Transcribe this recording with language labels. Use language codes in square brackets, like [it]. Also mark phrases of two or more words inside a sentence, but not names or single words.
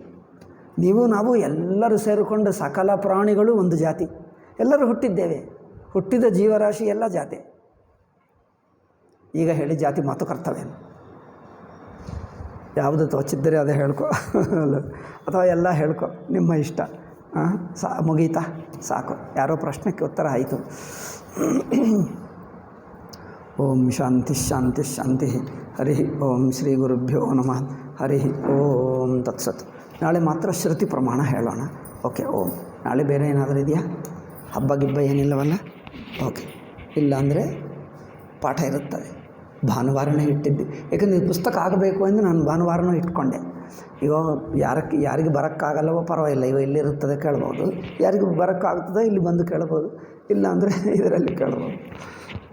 [kn] ನೀವು ನಾವು ಎಲ್ಲರೂ ಸೇರಿಕೊಂಡು ಸಕಲ ಪ್ರಾಣಿಗಳು ಒಂದು ಜಾತಿ, ಎಲ್ಲರೂ ಹುಟ್ಟಿದ್ದೇವೆ, ಹುಟ್ಟಿದ ಜೀವರಾಶಿ ಎಲ್ಲ ಜಾತಿ. ಈಗ ಹೇಳಿ ಜಾತಿ ಮಾತು ಕರ್ತವ್ಯನು, ಯಾವುದು ತೋಚಿದ್ದರೆ ಅದೇ ಹೇಳ್ಕೊ ಅಥವಾ ಎಲ್ಲ ಹೇಳ್ಕೊ, ನಿಮ್ಮ ಇಷ್ಟ. ಮುಗೀತಾ, ಸಾಕು. ಯಾರೋ ಪ್ರಶ್ನೆಗೆ ಉತ್ತರ ಆಯಿತು. [sa] ಓಂ ಶಾಂತಿ ಶಾಂತಿ ಶಾಂತಿ. ಹರಿ ಓಂ ಶ್ರೀ ಗುರುಭ್ಯೋ ನಮಃ. ಹರಿ ಓಂ ತತ್ಸತ್. [kn] ನಾಳೆ ಮಾತ್ರ ಶ್ರುತಿ ಪ್ರಮಾಣ ಹೇಳೋಣ. ಓಕೆ. ಓಂ. ನಾಳೆ ಬೇರೆ ಏನಾದರೂ ಇದೆಯಾ? ಹಬ್ಬ ಗಿಬ್ಬ ಏನಿಲ್ಲವಲ್ಲ? ಓಕೆ. ಇಲ್ಲಾಂದರೆ ಪಾಠ ಇರುತ್ತದೆ. ಭಾನುವಾರನೇ ಇಟ್ಟಿದ್ದು, ಏಕೆಂದರೆ ಪುಸ್ತಕ ಆಗಬೇಕು ಎಂದು ನಾನು ಭಾನುವಾರನೂ ಇಟ್ಕೊಂಡೆ. ಇವಾಗ ಯಾರಿಗೆ ಬರೋಕ್ಕಾಗಲ್ಲವೋ ಪರವಾಗಿಲ್ಲ, ಇವಾಗ ಇಲ್ಲಿರುತ್ತದೆ ಕೇಳ್ಬೋದು, ಯಾರಿಗೂ ಬರೋಕ್ಕಾಗ್ತದೆ ಇಲ್ಲಿ ಬಂದು ಕೇಳ್ಬೋದು, ಇಲ್ಲ ಅಂದರೆ ಇದರಲ್ಲಿ ಕೇಳ್ಬೋದು.